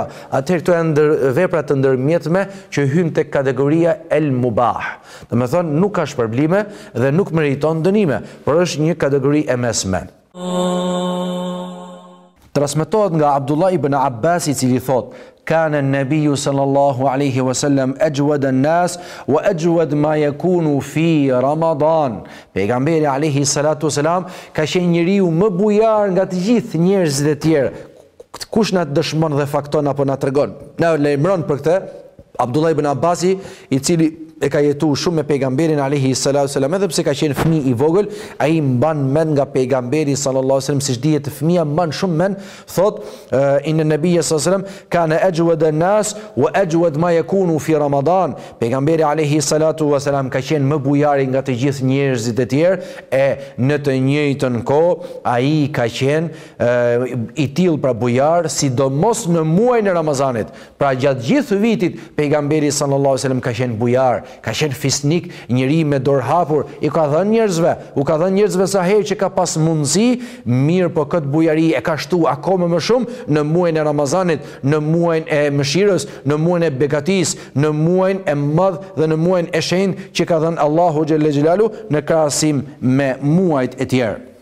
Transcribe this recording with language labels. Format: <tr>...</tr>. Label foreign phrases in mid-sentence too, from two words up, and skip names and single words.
<sq>Atëherë këto janë vepra të ndërmjetme që hyn tek kategoria el mubah. Do të thonë nuk ka shpërblime dhe nuk meriton dënime, por është një kategori e mesme. Transmetohet nga Abdullah ibn Abbas i cili thot:</sq> <ar>"كان النبي صلى الله عليه وسلم أجود الناس وأجود ما يكون في رمضان."</ar> <sq>Pejgamberi</sq> <ar>عليه الصلاة والسلام</ar> <sq>ka qenë njeriu më bujar nga të gjithë njerëzit e tjerë. Kush na dëshmon dhe fakton apo na tregon? Na lajmëron për këtë Abdullah ibn Abbasi, i cili e ka jetu shumë me pejgamberin</sq> <ar>عليه الصلاة والسلام,</ar> <sq>edhe pse ka qenë fëmijë i vogël, ai mban mend nga pejgamberi</sq> <ar>صلى الله عليه وسلم,</ar> <sq>siç dihet fëmia mban shumë mend, thot</sq> <ar>إن النبي صلى الله عليه وسلم كان أجود الناس وأجود ما يكون في رمضان.</ar> <sq>Pejgamberi</sq> <ar>عليه الصلاة والسلام</ar> <sq>ka qenë më bujari nga të gjithë njerëzit e tjerë, e në të njëjtën kohë ai ka qenë i tillë pra bujar, sidomos në muajin e Ramazanit. Pra gjatë gjithë vitit pejgamberi</sq> <ar>صلى الله عليه وسلم</ar> <sq>ka qenë bujar, ka qenë fisnik, njëri me dorë hapur, u ka dhënë njerëzve sa herë që ka pas mundësi, mirë po këtë bujari e ka shtu akoma më shumë në muajin e Ramazanit, në muajin e mëshirës, në muajin e begatis, në muajin e madh dhe në muajin e shenjtë që ka dhënë Allahu</sq> <ar>جل جلاله</ar> <sq>në krahasim me muajt e tjerë.</sq>